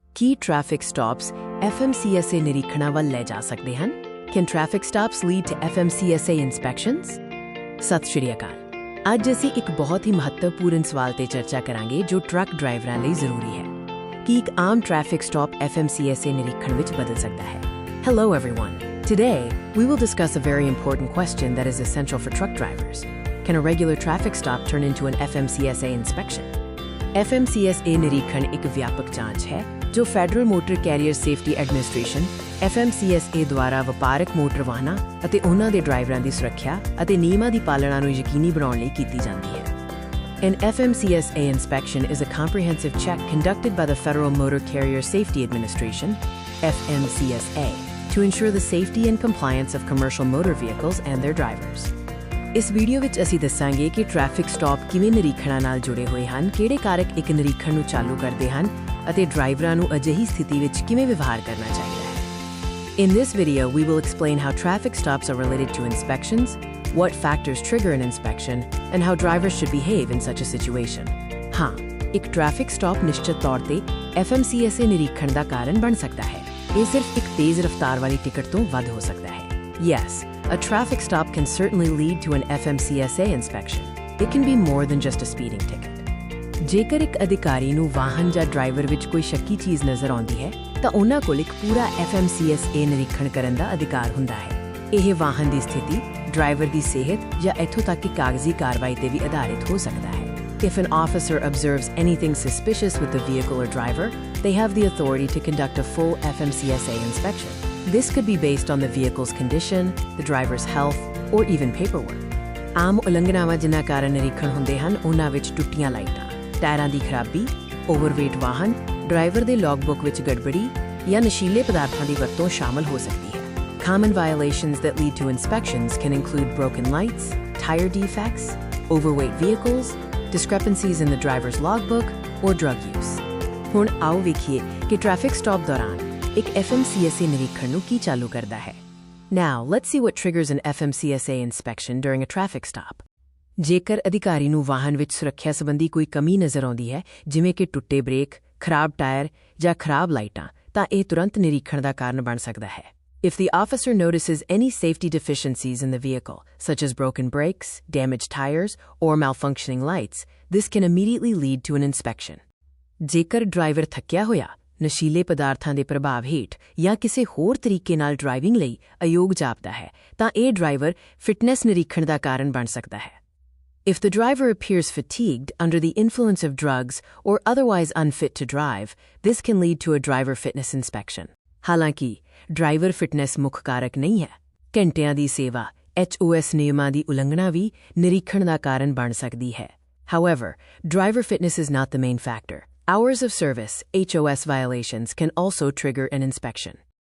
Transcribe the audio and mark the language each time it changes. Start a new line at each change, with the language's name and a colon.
Punjabi: ਕੀ traffic stops FMCSA ਨਿਰੀਖਣਾਂ ਵੱਲ ਲੈ ਜਾ ਸਕਦੇ ਹਨ?
English: Can traffic stops lead to FMCSA inspections?
Punjabi: ਸਤਿ ਸ਼੍ਰੀ ਅਕਾਲ। ਅੱਜ ਅਸੀਂ ਇੱਕ ਬਹੁਤ ਹੀ ਮਹੱਤਵਪੂਰਨ ਸਵਾਲ ਤੇ ਚਰਚਾ ਕਰਾਂਗੇ ਜੋ ਟਰੱਕ ਡਰਾਈਵਰਾਂ ਲਈ ਜ਼ਰੂਰੀ ਹੈ। ਕੀ ਇੱਕ ਆਮ ਟ੍ਰੈਫਿਕ ਸਟਾਪ FMCSA ਨਿਰੀਖਣ ਵਿੱਚ ਬਦਲ ਸਕਦਾ ਹੈ?
English: Hello everyone. Today, we will discuss a very important question that is essential for truck drivers. Can a regular traffic stop turn into an FMCSA inspection?
Punjabi: FMCSA ਨਿਰੀਖਣ ਇੱਕ ਵਿਆਪਕ ਜਾਂਚ ਹੈ ਜੋ federal motor career safety administration FMCSA ਦੁਆਰਾ ਵਪਾਰਕ motor ਵਾਹਨਾਂ ਅਤੇ ਉਹਨਾਂ ਦੇ ਡਰਾਈਵਰਾਂ ਦੀ ਸੁਰੱਖਿਆ ਅਤੇ ਨਿਯਮਾਂ ਦੀ ਪਾਲਣਾ ਨੂੰ ਯਕੀਨੀ ਬਣਾਉਣ ਲਈ ਕੀਤੀ ਜਾਂਦੀ ਹੈ।
English: An FMCSA inspection is a comprehensive check conducted by the Federal Motor Carrier Safety Administration FMCSA to ensure the safety and compliance of commercial motor vehicles and their drivers.
Punjabi: ਇਸ ਵੀਡੀਓ ਵਿੱਚ ਅਸੀਂ ਦੱਸਾਂਗੇ ਕਿ ਟ੍ਰੈਫਿਕ ਸਟਾਪ ਕਿਵੇਂ ਨਿਰੀਖਣਾਂ ਨਾਲ ਜੁੜੇ ਹੋਏ ਹਨ, ਕਿਹੜੇ ਕਾਰਕ ਇੱਕ ਨਿਰੀਖਣ ਨੂੰ ਚਾਲੂ ਕਰਦੇ ਹਨ ਅਤੇ ਡਰਾਈਵਰਾਂ ਨੂੰ ਅਜਿਹੀ ਸਥਿਤੀ ਵਿੱਚ ਕਿਵੇਂ ਵਿਵਹਾਰ ਕਰਨਾ ਚਾਹੀਦਾ ਹੈ।
English: In this video, we will explain how traffic stops are related to inspections, what factors trigger an inspection, and how drivers should behave in such a situation.
Punjabi: ਹਾਂ, ਇੱਕ ਟ੍ਰੈਫਿਕ ਸਟਾਪ ਨਿਸ਼ਚਿਤ ਤੌਰ ਤੇ FMCSA ਨਿਰੀਖਣ ਦਾ ਕਾਰਨ ਬਣ ਸਕਦਾ ਹੈ। ਇਹ ਸਿਰਫ ਇੱਕ ਤੇਜ਼ ਰਫ਼ਤਾਰ ਵਾਲੀ ਟਿਕਟ ਤੋਂ ਵੱਧ ਹੋ ਸਕਦਾ ਹੈ।
English: Yes, a traffic stop can certainly lead to an FMCSA inspection. It can be more than just a speeding ticket.
Punjabi: ਜੇਕਰ ਇੱਕ ਅਧਿਕਾਰੀ ਨੂੰ ਵਾਹਨ ਜਾਂ ਡਰਾਈਵਰ ਵਿੱਚ ਕੋਈ ਸ਼ੱਕੀ ਚੀਜ਼ ਨਜ਼ਰ ਆਉਂਦੀ ਹੈ ਤਾਂ ਉਹਨਾਂ ਕੋਲ ਇੱਕ ਪੂਰਾ FMCSA ਨਿਰੀਖਣ ਕਰਨ ਦਾ ਅਧਿਕਾਰ ਹੁੰਦਾ ਹੈ। ਇਹ ਵਾਹਨ ਦੀ ਸਥਿਤੀ, ਡਰਾਈਵਰ ਦੀ ਸਿਹਤ ਜਾਂ ਇੱਥੋਂ ਤੱਕ ਕਿ ਕਾਗਜ਼ੀ ਕਾਰਵਾਈ ਤੇ ਵੀ ਆਧਾਰਿਤ ਹੋ ਸਕਦਾ ਹੈ।
English: If an officer observes anything suspicious with the vehicle or driver, they have the authority to conduct a full FMCSA inspection. This could be based on the vehicle's condition, the driver's health, or even paperwork.
Punjabi: ਆਮ ਉਲੰਘਣਾਵਾਂ ਜਿਨ੍ਹਾਂ ਕਾਰਨ ਨਿਰੀਖਣ ਹੁੰਦੇ ਹਨ ਉਹਨਾਂ ਵਿੱਚ ਟੁੱਟੀਆਂ ਲਾਈਟਾਂ, ਟਾਇਰਾਂ ਦੀ ਖਰਾਬੀ, ਓਵਰਵੇਟ ਵਾਹਨ, ਡਰਾਈਵਰ ਦੇ ਲੌਗਬੁੱਕ ਵਿੱਚ ਗੜਬੜੀ ਜਾਂ ਨਸ਼ੀਲੇ ਪਦਾਰਥਾਂ ਦੀ ਵਰਤੋਂ ਸ਼ਾਮਲ ਹੋ ਸਕਦੀ ਹੈ।
English: Common violations that lead to inspections can include broken lights, tire defects, overweight vehicles, discrepancies in the driver's logbook, or drug use.
Punjabi: ਹੁਣ ਆਓ ਵੇਖੀਏ ਕਿ ਟ੍ਰੈਫਿਕ ਸਟਾਪ ਦੌਰਾਨ ਇੱਕ FMCSA ਨਿਰੀਖਣ ਨੂੰ ਕੀ ਚਾਲੂ ਕਰਦਾ ਹੈ।
English: Now, let's see what triggers an FMCSA inspection during a traffic stop.
Punjabi: ਜੇਕਰ ਅਧਿਕਾਰੀ ਨੂੰ ਵਾਹਨ ਵਿੱਚ ਸੁਰੱਖਿਆ ਸੰਬੰਧੀ ਕੋਈ ਕਮੀ ਨਜ਼ਰ ਆਉਂਦੀ ਹੈ, ਜਿਵੇਂ ਕਿ ਟੁੱਟੇ ਬ੍ਰੇਕ, ਖਰਾਬ ਟਾਇਰ ਜਾਂ ਖਰਾਬ ਲਾਈਟਾਂ, ਤਾਂ ਇਹ ਤੁਰੰਤ ਨਿਰੀਖਣ ਦਾ ਕਾਰਨ ਬਣ ਸਕਦਾ ਹੈ।
English: If the officer notices any safety deficiencies in the vehicle, such as broken brakes, damaged tires, or malfunctioning lights, this can immediately lead to an inspection.
Punjabi: ਜੇਕਰ ਡਰਾਈਵਰ ਥੱਕਿਆ ਹੋਇਆ, ਨਸ਼ੀਲੇ ਪਦਾਰਥਾਂ ਦੇ ਪ੍ਰਭਾਵ ਹੇਠ ਜਾਂ ਕਿਸੇ ਹੋਰ ਤਰੀਕੇ ਨਾਲ ਡਰਾਈਵਿੰਗ ਲਈ ਅਯੋਗ ਜਾਪਦਾ ਹੈ ਤਾਂ ਇਹ ਡਰਾਈਵਰ ਫਿਟਨੈਸ ਨਿਰੀਖਣ ਦਾ ਕਾਰਨ ਬਣ ਸਕਦਾ ਹੈ।
English: If the driver appears fatigued, under the influence of drugs, or otherwise unfit to drive, this can lead to a driver fitness inspection.
Punjabi: ਹਾਲਾਂਕਿ ਡਰਾਈਵਰ ਫਿਟਨੈਸ ਮੁੱਖ ਕਾਰਕ ਨਹੀਂ ਹੈ। ਘੰਟਿਆਂ ਦੀ ਸੇਵਾ HOS ਨਿਯਮਾਂ ਦੀ ਉਲੰਘਣਾ ਵੀ ਨਿਰੀਖਣ ਦਾ ਕਾਰਨ ਬਣ ਸਕਦੀ ਹੈ।
English: However, driver fitness is not the main factor. Hours of service, HOS violations, can also trigger an inspection.